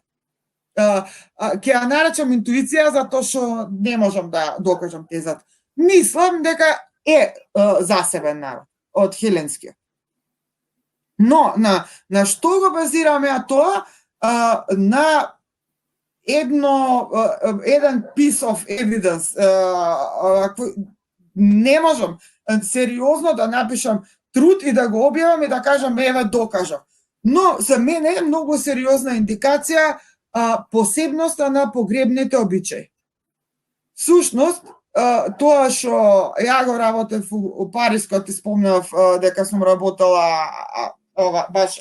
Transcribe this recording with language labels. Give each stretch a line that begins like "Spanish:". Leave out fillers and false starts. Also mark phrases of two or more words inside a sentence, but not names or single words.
Macedonian: Ќе ја наречам интуиција затоа што не можам да докажам тезата. Мислам дека е засебен народ од хеленскиот. Но на што го базираме тоа? На еден
English: piece of evidence.
Macedonian: Не можам сериозно да напишам труд и да го објавам и да кажам еве докажав. Но за мене е многу сериозна индикација посебноста на погребните обичаи. Сушност, тоа што ја го работев у Париз, кога ти спомнав дека сум работела баш